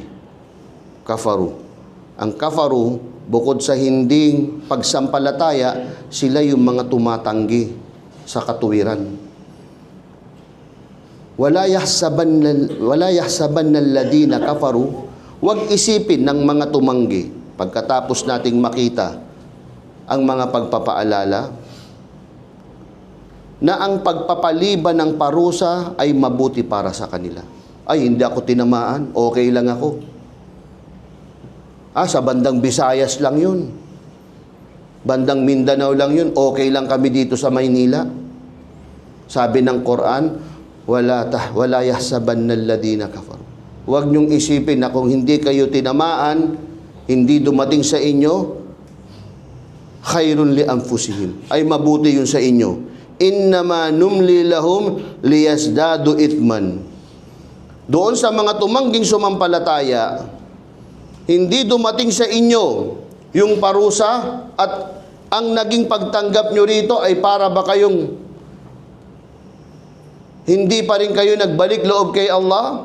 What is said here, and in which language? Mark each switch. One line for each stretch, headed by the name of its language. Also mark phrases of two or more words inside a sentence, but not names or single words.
Filipino: Kafaru. Ang kafaru, bukod sa hindi pagsampalataya, sila yung mga tumatanggi sa katuwiran.
Arabic: ولا يحسبن الذين كفروا,
Filipino: huwag isipin ng mga tumanggi pagkatapos nating makita ang mga pagpapaalala na ang pagpapaliban ng parusa ay mabuti para sa kanila. Ay, hindi ako tinamaan, okay lang ako. Sa bandang Visayas lang yun. Bandang Mindanao lang yun, okay lang kami dito sa Maynila. Sabi ng Quran,
Arabic: ولا يحسبن الذين كفروا.
Filipino: Huwag niyong isipin na kung hindi kayo tinamaan, hindi dumating sa inyo,
Arabic: خير لأنفسهم,
Filipino: ay mabuti yun sa inyo.
Arabic: إنما نملي لهم ليزدادوا إثما.
Filipino: Doon sa mga tumangging sumampalataya, hindi dumating sa inyo yung parusa at ang naging pagtanggap nyo rito ay para ba kayong hindi pa rin kayo nagbalik loob kay Allah?